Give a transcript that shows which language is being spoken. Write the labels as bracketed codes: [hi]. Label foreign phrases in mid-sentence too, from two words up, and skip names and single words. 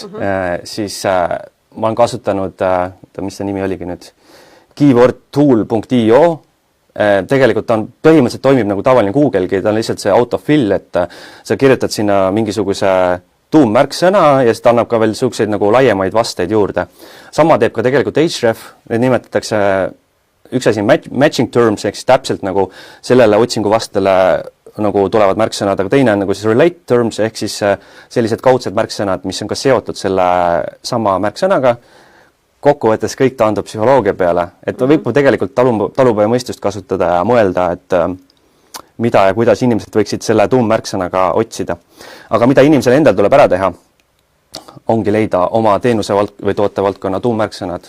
[et] Siis ma olen kasutanud, mis see nimi oligi nüüd, keywordtool.io. Tegelikult ta põhimõtteliselt toimib nagu tavaline Google'gi, ta on lihtsalt see autofill, et sa kirjutad sinna mingisuguse tuummärksõna ja siis ta annab ka veel selliseid nagu laiemaid vasteid juurde. Sama teeb ka tegelikult Ahref, need nimetatakse üks asi [en] matching terms, [et] ehk siis täpselt nagu sellele otsingu vastele nagu tulevad märksõnad, aga teine on nagu siis [en] relate terms, [et] ehk siis sellised kaudsed märksõnad, mis on ka seotud selle sama märksõnaga. Kokkuvõttes kõik taandub psühholoogia peale, et võib tegelikult talupoja mõistust kasutada ja mõelda, et mida ja kuidas inimesed võiksid selle tuummärksõnaga otsida. Aga mida inimesel endal tuleb ära teha, ongi leida oma teenuse või tootevaldkonna tuummärksõnad.